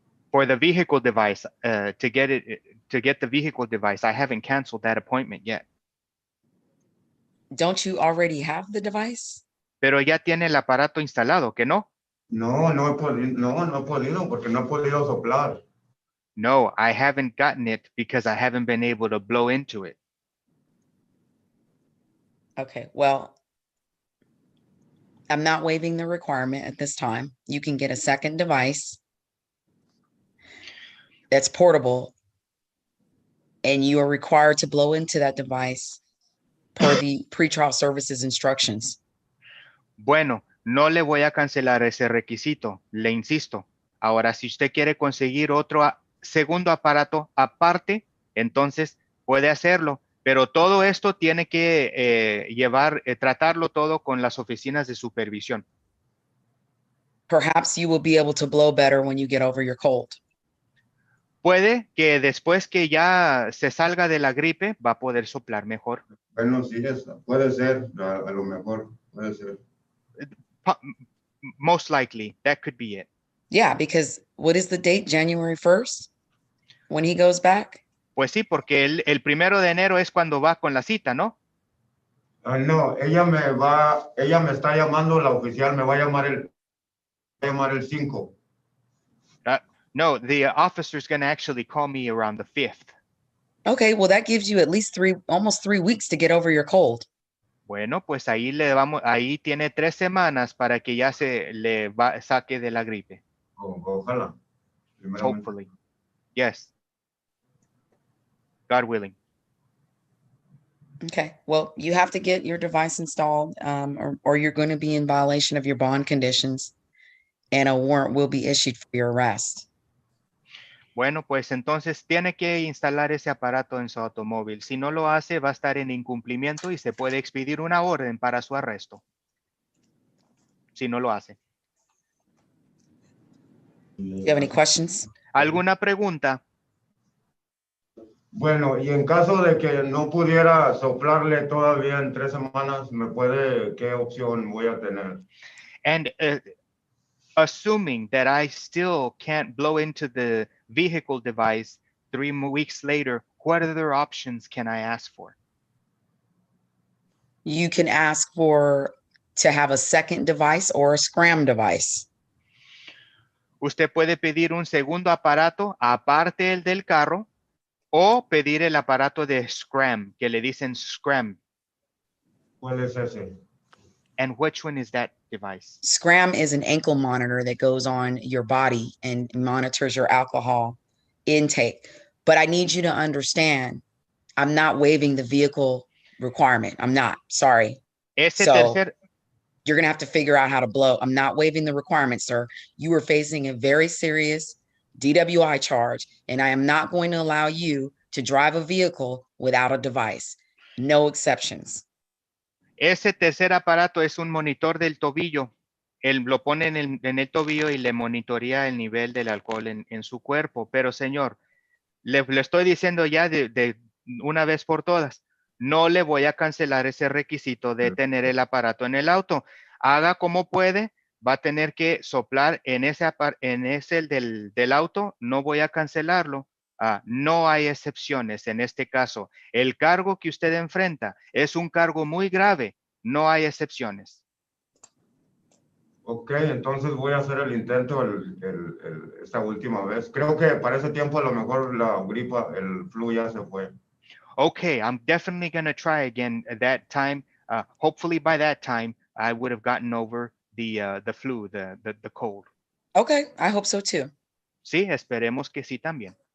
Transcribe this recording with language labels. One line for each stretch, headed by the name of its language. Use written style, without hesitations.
English: for the vehicle device, to get the vehicle device, I haven't canceled that appointment yet. Don't you already have the device?
Spanish: Pero ya tiene el aparato instalado, ¿que no? no he podido porque no he podido soplar.
English: No, I haven't gotten it because I haven't been able to blow into it. Okay, well, I'm not waiving the requirement at this time. You can get a second device that's portable, and you are required to blow into that device per the pretrial services instructions.
Spanish: Bueno, no le voy a cancelar ese requisito, le insisto. Ahora, si usted quiere conseguir otro segundo aparato aparte, entonces puede hacerlo. Pero todo esto tiene que tratarlo todo con las oficinas de supervisión.
English: Perhaps you will be able to blow better when you get over your cold.
Spanish: Puede que después que ya se salga de la gripe, va a poder soplar mejor. Bueno, sí, puede ser, a lo mejor, puede ser.
English: Most likely, that could be it. Yeah, because what is the date? January 1st? When he goes back?
Spanish: Pues sí, porque el 1 de enero es cuando va con la cita, ¿no? No, ella me está llamando, la oficial me va a llamar el 5.
English: No, the officer is going to actually call me around the 5th. Okay, well, that gives you at least almost 3 weeks to get over your cold.
Spanish: Bueno, pues ahí tiene 3 semanas para que ya se le saque de la gripe. Ojalá.
English: Hopefully. Yes. God willing. Okay, well, you have to get your device installed, or you're going to be in violation of your bond conditions, and a warrant will be issued for your arrest.
Spanish: Bueno, pues entonces tiene que instalar ese aparato en su automóvil. Si no lo hace, va a estar en incumplimiento y se puede expedir una orden para su arresto. Si no lo hace.
English: Do you have any questions?
Spanish: ¿Alguna pregunta? Bueno, y en caso de que no pudiera soplarle todavía en 3 semanas, ¿qué opción voy a tener?
English: And assuming that I still can't blow into the vehicle device 3 weeks later, what other options can I ask for? You can ask to have a second device or a scram device.
Spanish: Usted puede pedir un segundo aparato aparte el del carro o pedir el aparato de scram, que le dicen scram. ¿Cuál es ese?
English: And which one is that device? Scram is an ankle monitor that goes on your body and monitors your alcohol intake. But I need you to understand, I'm not waiving the vehicle requirement. I'm not, sorry. You're going to have to figure out how to blow. I'm not waiving the requirement, sir. You are facing a very serious DWI charge, and I am not going to allow you to drive a vehicle without a device. No exceptions.
Spanish: Ese tercer aparato es un monitor del tobillo. Él lo pone en el tobillo y le monitorea el nivel del alcohol en su cuerpo. Pero, señor, le estoy diciendo ya de una vez por todas, no le voy a cancelar ese requisito de tener el aparato en el auto. Haga como puede, va a tener que soplar en ese del auto, no voy a cancelarlo. No hay excepciones en este caso. El cargo que usted enfrenta es un cargo muy grave, no hay excepciones. Ok, entonces voy a hacer el intento esta última vez. Creo que para ese tiempo a lo mejor la gripa, el flu ya se fue.
English: Okay, I'm definitely going to try again at that time. Hopefully by that time, I would have gotten over the flu, the cold. Okay, I hope so too.
Spanish: Sí, esperemos que sí también.